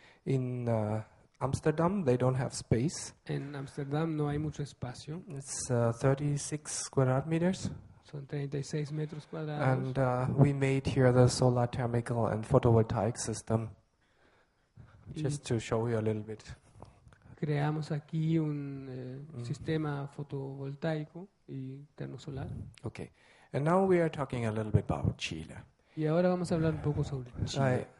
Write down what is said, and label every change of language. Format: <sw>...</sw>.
<en>In Amsterdam, they don't have space.</en> <es>En Ámsterdam no hay mucho espacio,</es> <en>It's 36 square meters.</en> <es>son 36 metros cuadrados.</es> <en>And we made here the solar thermal and photovoltaic system,</en> <es>Y</es> <en>just to show you a little bit.</en> <es>creamos aquí un sistema fotovoltaico y termosolar.</es> <en>Okay. And now we are talking a little bit about Chile.</en> <es>Y ahora vamos a hablar un poco sobre Chile.</es>